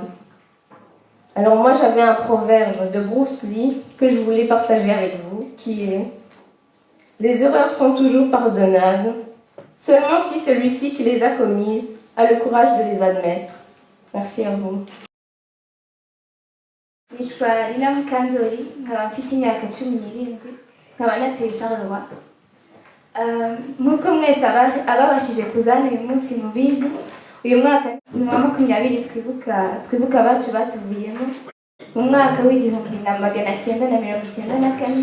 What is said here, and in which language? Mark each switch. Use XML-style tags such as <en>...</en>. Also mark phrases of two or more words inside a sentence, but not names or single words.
<fr>Alors moi j'avais un proverbe de Bruce Lee que je voulais partager avec vous, qui est « Les erreurs sont toujours pardonnables, seulement si celui-ci qui les a commises a le courage de les admettre. » Merci à vous.</fr> <rw>Nitwa Lina Mukandori, nkaba mfite imyaka 17, nkaba natuye Charleroi. Nk'uko mwese ababashije kuzana uyu munsi mubizi, uyu mwaka ni wa 20 twibuka abacu batuvuyemo mu mwaka w'1994.</rw>